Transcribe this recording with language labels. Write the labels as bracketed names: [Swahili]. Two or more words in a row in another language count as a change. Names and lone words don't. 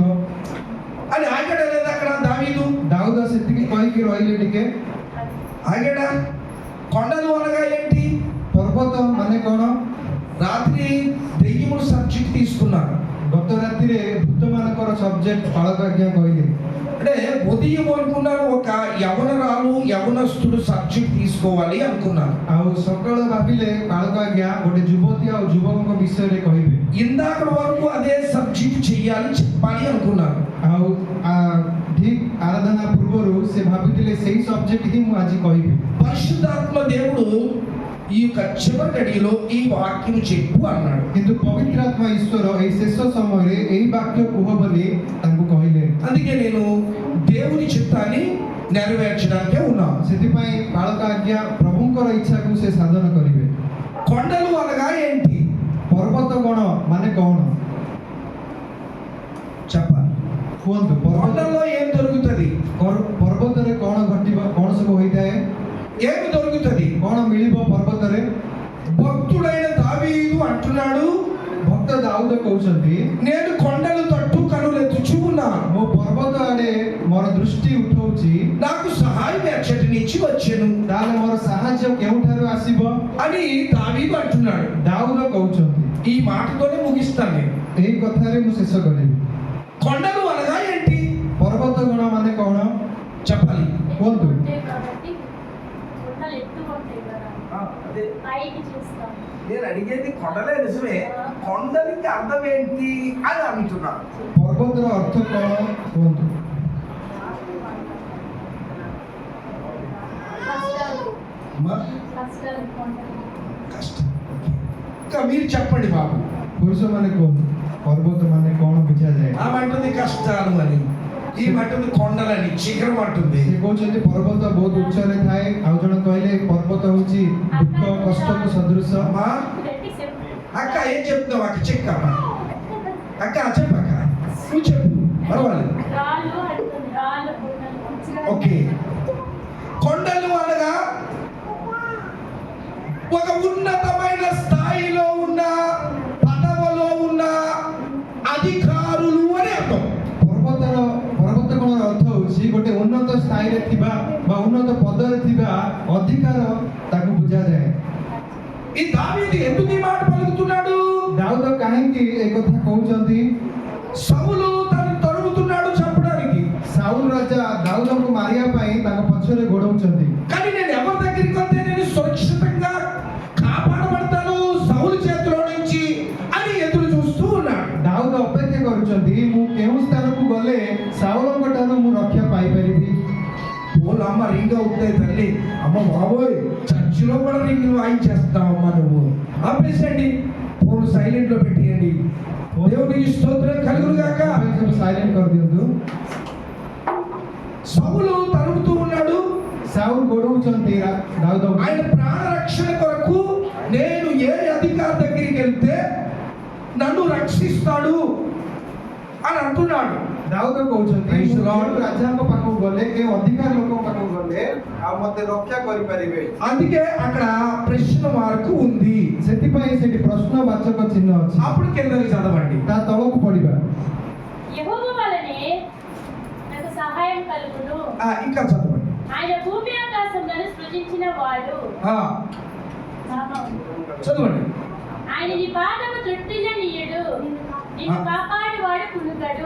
[Telugu] అని ఆగాడా లేదా అక్కడ దావీదు? [Odia] ଦାଉଦ ସେତିକି କହିକି ରହିଲେ ଟିକେ। [Telugu] ఆగాడా? కొండలు అనగా ఏంటి? [Odia] ପର୍ବତ ମାନେ କଣ? [Telugu] రాత్రి దెయ్యముడు సబ్జెక్ట్ తీసుకున్నాను. [Odia] ଗତ ରାତିରେ ଭୂତମାନଙ୍କର ସବଜେକ୍ଟ ପାଳକ ଆଜ୍ଞା କହିଲେ। [Telugu] అంటే ఉదయం అనుకున్నాను ఒక యవనస్తుడు సబ్జెక్ట్ తీసుకోవాలి అనుకున్నాను। [Odia] ଆଉ ସକାଳ ଭାବିଲେ ପାଳକ ଆଜ୍ଞା ଗୋଟେ ଯୁବତୀ ଆଉ ଯୁବକଙ୍କ ବିଷୟରେ କହିବେ। [Telugu] ఇందాక వరకు అదే సబ్జెక్ట్ చేయాలి, చెప్పాలి అనుకున్నాను। [Odia] ଆଉ ଠିକ ଆରାଧନା ପୂର୍ବରୁ ସେ ଭାବିଥିଲେ ସେଇ ସବଜେକ୍ଟ ହିଁ ମୁଁ ଆଜି କହିବି। [Telugu] పరిశుద్ధాత్మ దేవుడు ఈ యొక్క చివరి గడియలో ఈ వాక్యం చెప్పు అన్నాడు। [Odia] କିନ୍ତୁ ପବିତ୍ର ଆତ୍ମା ଈଶ୍ୱର ଏହି ଶେଷ ସମୟରେ ଏହି ବାକ୍ୟ କୁହ ବୋଲି ତାଙ୍କୁ କହିଲେ। [Telugu] అందుకే నేను దేవుని చిత్తాన్ని నెరవేర్చడానికే ఉన్నాను। [Odia] ସେଥିପାଇଁ ପାଳକ ଆଜ୍ଞା ପ୍ରଭୁଙ୍କର ଇଚ୍ଛାକୁ ସେ ସାଧନ କରିବେ। [Telugu] కొండలు అనగా ఏంటి? [Odia] ପର୍ବତ ଗଣ ମାନେ କଣ [Telugu] చెప్పాలి। [Odia] କୁହନ୍ତୁ। [Telugu] కొండల్లో ఏం దొరుకుతుంది? [Odia] ପର୍ବତରେ କଣ ଘଟିବ, କଣ ସବୁ ହୋଇଥାଏ, [Telugu] ఏమి దొరుకుతుంది? [Odia] କଣ ମିଳିବ ପର୍ବତରେ? [Telugu] భక్తుడైన దావీదు అంటున్నాడు, [Odia] ଭକ୍ତ ଦାଉଦ କହୁଛନ୍ତି [Telugu] నేను కొండల తట్టు కనులెత్తుచూ చూస్తున్నాను. [Odia] ମୁଁ ପର୍ବତ ଆଡେ ମୋର ଦୃଷ୍ଟି ଉଠଉଛି, [Telugu] నాకు సహాయం ఎచ్చటి నుంచి వచ్చెను [Odia] ତାହେଲେ ମୋର ସାହାଯ୍ୟ କେଉଁଠାରୁ ଆସିବ? [Telugu] అని దావీదు అంటున్నాడు. [Odia] ଦାଉଦ କହୁଛନ୍ତି। [Telugu] ఈ మాటతోనే ముగిస్తాను నేను. [Odia] ଏହି କଥାରେ ମୁଁ ଶେଷ କରିବି। [Telugu] కొండలు అనగా ఏంటి [Odia] ପର୍ବତ ଗଣ ମାନେ କଣ [Telugu] చెప్పాలి? [Odia] କୁହନ୍ତୁ? [Telugu] ఉంటాయి కాబట్టి కొండలు ఎత్తుగా ఉంటాయి కదా, అదే పైకి చూస్తాం. నేను అడిగేది కొండలే నిజమే, కొండలకి అర్థం ఏంటి అని అంటున్నాను. [Odia] ପର୍ବତର ଅର୍ଥ କଣ କୁହନ୍ତୁ? [Telugu] కష్టాలు మ- కష్టాలు కొండలు. కష్టం. ఇంకా మీరు చెప్పండి బాబు. [Odia] ପୁରୁଷମାନେ କୁହନ୍ତୁ ପର୍ବତ ମାନେ କଣ ବୁଝାଯାଏ? [Telugu] ఆమంటుంది కష్టాలు అని, ఈ అంటుంది కొండలని, శిఖరం అంటుంది. [Odia] ସେ କହୁଛନ୍ତି ପର୍ବତ ବହୁତ ଉଚ୍ଚରେ ଥାଏ, ଆଉ ଜଣେ କହିଲେ ପର୍ବତ ହଉଛି ଦୁଃଖ କଷ୍ଟକୁ ସଦୃଶ। [Telugu] అమ్మా పెట్టి చెప్పు. అక్క ఏం చెప్తున్నావు? అక్క చెక్కమ్మా. అక్క చెప్పక్క, నువ్వు చెప్పు, పర్వాలేదు. రాళ్ళు అంటుంది, రాళ్ళు కొండలు. ఓకే. కొండలు అనగా ఒక ఉన్నతమైన స్థాయిలో ఉన్న, పదవిలో ఉన్న అధికారులు అని అర్థం. [Odia] ପର୍ବତ ଗଣର ଅର୍ଥ ହଉଛି ଗୋଟେ ଉନ୍ନତ ସ୍ଥାୟୀରେ ଥିବା ବା ଉନ୍ନତ ପଦରେ ଥିବା ଅଧିକାର, ତାକୁ ବୁଝାଯାଏ। [Telugu] ఈ దావీదు ఎందుకు ఈ మాట పలుకుతున్నాడు? [Odia] ଦାଉଦ କାହିଁକି ଏ କଥା କହୁଛନ୍ତି? [Telugu] సౌలు తను తరుముతున్నాడు చంపడానికి, [Odia] ସାଉଲ ରାଜା ଦାଉଦଙ୍କୁ ମାରିବା ପାଇଁ ତାଙ୍କ ପଛରେ ଗୋଡଉଛନ୍ତି। [Telugu] కానీ నేను ఎవరి దగ్గరికి వస్తే నేను సురక్షితంగా కాపాడబడతాను సౌలు చేతిలో నుంచి అని ఎదురు చూస్తూ ఉన్నాడు. [Odia] ଦାଉଦ ଅପେକ୍ଷା କରୁଛନ୍ତି, ମୁଁ କେଉଁ ସ୍ଥାନକୁ ଗଲେ ସାଉଲଙ୍କ ଠାରୁ ମୁଁ ରକ୍ଷା ପାଇପାରିବି। [Telugu] పోలు అమ్మ రింగ్ అవుతాయి తల్లి, అమ్మ బాబోయ్ చర్చిలో కూడా రింగ్ వాయించేస్తావు అమ్మ నువ్వు. ఆపేసండి, ఫోన్ సైలెంట్ లో పెట్టేయండి. దేవునికి స్తోత్రం కలుగును గాక. [Odia] ସବୁ ସାଇଲେଣ୍ଟ କରିଦିଅନ୍ତୁ। [Telugu] సౌలు తరుముతూ ఉన్నాడు. [Odia] ସାଉଲ ଗୋଡଉଛନ୍ତି ଦାଉଦଙ୍କୁ। [Telugu] ఆయన ప్రాణ రక్షణ కొరకు నేను ఏ అధికారి దగ్గరికి వెళ్తే నన్ను రక్షిస్తాడు అని అంటున్నాడు. [Odia] ଦାଉଦ କହୁଛନ୍ତି, [English] Praise the Lord. [Odia] କେଉଁ ରାଜାଙ୍କ ପାଖକୁ ଗଲେ, କେଉଁ ଅଧିକାର ଲୋକଙ୍କ ପାଖକୁ ଗଲେ ଆଉ ମତେ ରକ୍ଷା କରିପାରିବେ। [Telugu] అందుకే అక్కడ ప్రశ్న మార్కు ఉంది. [Odia] ସେଥିପାଇଁ ସେଠି ପ୍ରଶ୍ନବାଚକ ଚିହ୍ନ ଅଛି। [Telugu] అప్పుడు కిందకి చదవండి. [Odia] ତା ତଳକୁ పడిବା। [Telugu] యెహోవా వలనే నాకు సహాయం కలుగును. ఇంకా చదవండి. ఆయన భూమి ఆకాశములను సృజించిన వాడు. ఆ, చదవండి. ఆయన నీ పాదము త్రుట్టిల్లనీయుడు, నిన్ను కాపాడి వాడు కునుకడు.